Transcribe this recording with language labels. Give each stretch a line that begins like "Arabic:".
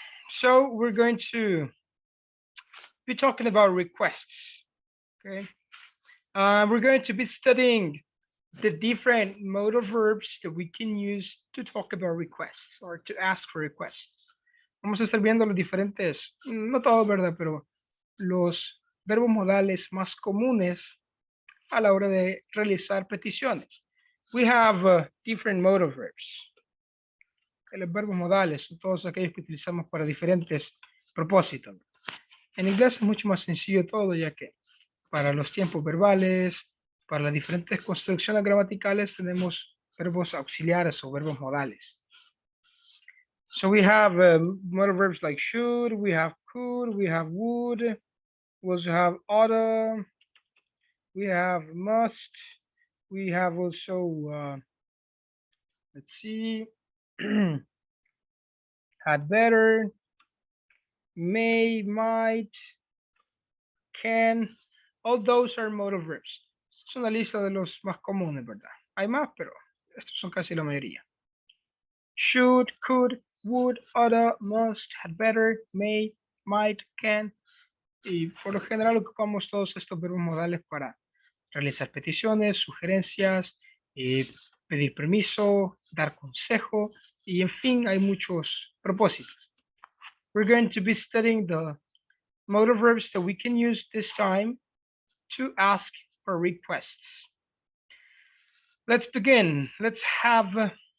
English: So we're going to be talking about requests. Okay. We're going to be studying the different modal verbs that we can use to talk about requests or to ask for requests.
Spanish: Vamos a estar viendo los diferentes, no todos, ¿verdad? Pero los verbos modales más comunes a la hora de realizar peticiones.
English: We have different modal verbs.
Spanish: Los verbos modales son todos aquellos que utilizamos para diferentes propósitos. En inglés es mucho más sencillo todo, ya que para los tiempos verbales, para las diferentes construcciones gramaticales, tenemos verbos auxiliares o verbos modales.
English: So we have modal verbs like should, we have could, we have would, we also have oughta, we have must, we have also, let's see, had better, may, might, can, all those are modal verbs.
Spanish: Es una lista de los más comunes, ¿verdad? Hay más, pero estos son casi la mayoría.
English: Should, could, would, oughta, must, had better, may, might, can.
Spanish: Y por lo general ocupamos todos estos verbos modales para realizar peticiones, sugerencias, pedir permiso, dar consejo, y en fin, hay muchos propósitos.
English: We're going to be studying the modal verbs that we can use this time to ask for requests. Let's begin. Let's have